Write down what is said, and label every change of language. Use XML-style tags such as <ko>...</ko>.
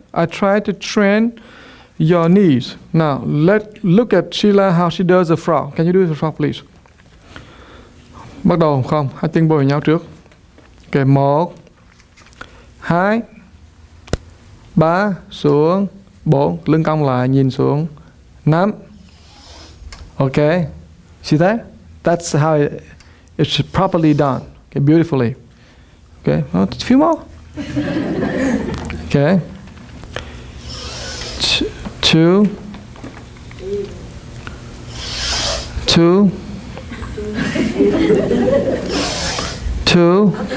<en>I try to train your knees. Now, look at Sheila how she does the frog. Can you do the frog, please?</en> <vi>Bắt đầu không? Hai chân bồi nhau trước. Ok, 1, 2, 3, xuống, 4, lưng cong lại, nhìn xuống, 5.</vi> <en>Ok, see that? That's how it's properly done. Okay, beautifully. Okay, well, a few more. Okay. 2, 2, 2.</en>